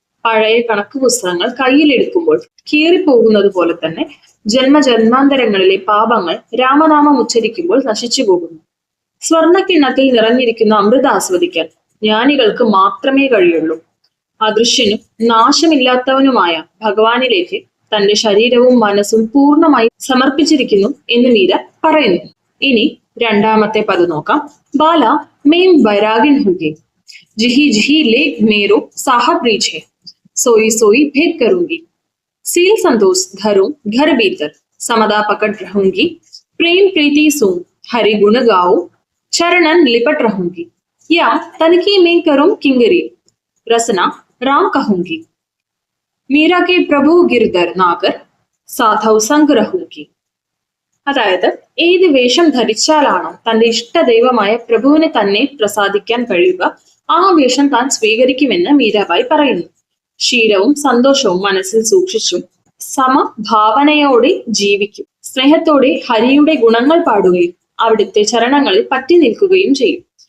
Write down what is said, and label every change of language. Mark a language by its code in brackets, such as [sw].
[ml] പഴയ കണക്ക് പുസ്തകങ്ങൾ കയ്യിലെടുക്കുമ്പോൾ കീറിപ്പോകുന്നത് പോലെ തന്നെ ജന്മജന്മാന്തരങ്ങളിലെ പാപങ്ങൾ രാമനാമം ഉച്ചരിക്കുമ്പോൾ നശിച്ചു പോകുന്നു. സ്വർണ്ണക്കിണ്ണത്തിൽ നിറഞ്ഞിരിക്കുന്ന അമൃത ആസ്വദിക്കാൻ ജ്ഞാനികൾക്ക് മാത്രമേ കഴിയുള്ളൂ. അദൃശ്യനും നാശമില്ലാത്തവനുമായ ഭഗവാനിലേക്ക് തന്റെ ശരീരവും മനസ്സും പൂർണ്ണമായി സമർപ്പിച്ചിരിക്കുന്നു എന്ന് മീര പറയുന്നു. ഇനി രണ്ടാമത്തെ പദം നോക്കാം. [hi] ബാല മേം ബൈരാഗിൻ ഹുഗി, ജിഹി ജിഹി ലേക്ക് മേരോ സാഹബ് റീഛെ, सोई सोई भेद करूंगी, सील संतोष घरों घर भीतर समदा पकड़ रहूंगी, प्रेम प्रीति सोम हरि गुण गाओ चरणन लिपट रहूंगी या तनकी में करूं किंगरी रसना राम कहूंगी मीरा के प्रभु गिरधर नागर സാധൗ സംഗ് രഹൂകി. [ml] അതായത് ഏത് വേഷം ധരിച്ചാലാണോ തന്റെ ഇഷ്ടദൈവമായ പ്രഭുവിനെ തന്നെ പ്രസാദിക്കാൻ കഴിയുക ആ വേഷം താൻ സ്വീകരിക്കുമെന്ന് മീരാബായി പറയുന്നു. ശീലവും സന്തോഷവും മനസ്സിൽ സൂക്ഷിച്ചും സമഭാവനയോടെ ജീവിക്കും. സ്നേഹത്തോടെ ഹരിയുടെ ഗുണങ്ങൾ പാടുകയും അവിടുത്തെ ചരണങ്ങളിൽ പറ്റി നിൽക്കുകയും ചെയ്യും.